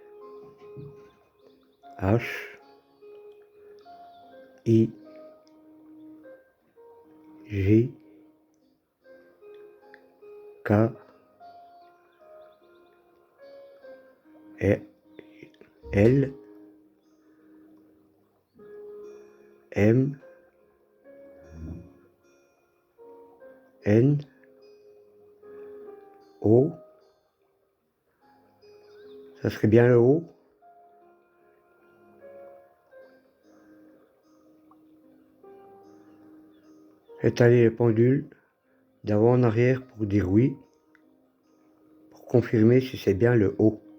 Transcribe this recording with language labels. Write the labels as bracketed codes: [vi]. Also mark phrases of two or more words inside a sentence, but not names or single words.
[fr] H, I, J, K, L, M, N, O, ça serait bien le O. Étaler le pendule d'avant en arrière pour dire oui, pour confirmer si c'est bien le O.